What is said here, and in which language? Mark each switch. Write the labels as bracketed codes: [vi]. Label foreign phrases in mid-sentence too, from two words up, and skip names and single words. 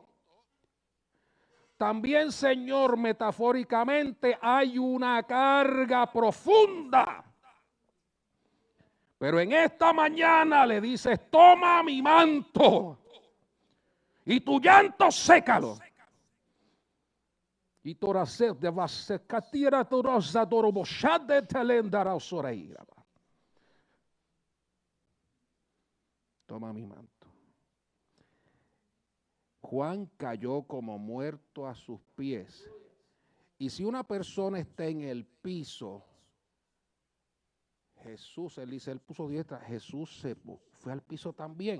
[es] También, Señor, metafóricamente hay una carga profunda. Pero en esta mañana le dices, toma mi manto y tu llanto sécalo. Y torase de vasecatira torosa doroboshade telendara osoreira. Toma mi manto. Juan cayó como muerto a sus pies. Y si una persona está en el piso, Jesús, él dice, él puso diestra, Jesús se fue al piso también.